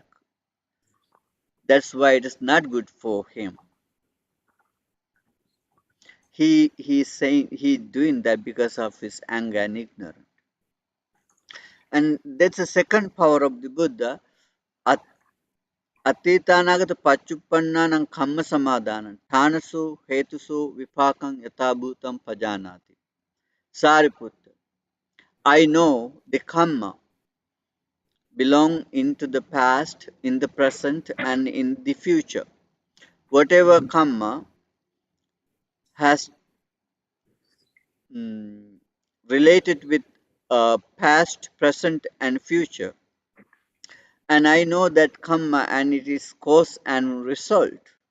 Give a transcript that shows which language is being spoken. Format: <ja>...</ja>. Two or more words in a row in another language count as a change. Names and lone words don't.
<en>That's why it is not good for him. He's saying he's doing that because of his anger and ignorance. And that's the second power of the Buddha.</en> <pi>At Atitanagata Pachuppannanam Kamma Samadhanam Thanasu Hetusu Vipakam Yatabhutam Pajanati.</pi> <en>Sariputta, I know the karma belong into the past, in the present, and in the future. Whatever karma has mm, related with past, present, and future, And I know that karma and it is cause and result.</en>